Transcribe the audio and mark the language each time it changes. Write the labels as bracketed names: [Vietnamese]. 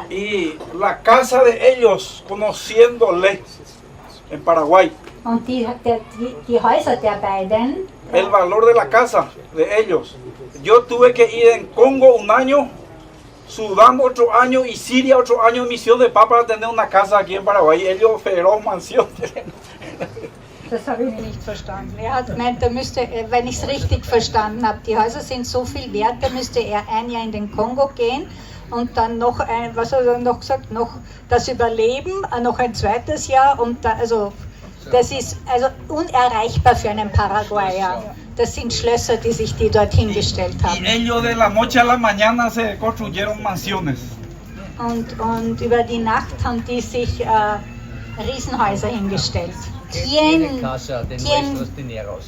[Spanish] Y la casa de ellos, conociéndole en Paraguay, [German] Und die Häuser der beiden, [Spanish] el valor de la casa de ellos. Yo tuve que ir en Congo un año, Sudán otro año y Siria otro año en misión de paz para tener una casa aquí en Paraguay. Ellos feroz mansión. [German] das habe ich nicht verstanden. Er hat gemeint, wenn ich es richtig verstanden habe, die Häuser sind so viel wert, da müsste er ein Jahr in den Kongo gehen und dann noch was hat er noch gesagt, noch das Überleben, noch ein zweites Jahr und das ist also unerreichbar für einen Paraguayer. Das sind Schlösser, die sich die dort hingestellt [Spanish] Y [German] haben. [Spanish] ellos de la noche a la mañana se construyeron mansiones. [German] Und über die Nacht haben die sich Riesenhäuser hingestellt. [Spanish] En casa de nuestros dineros.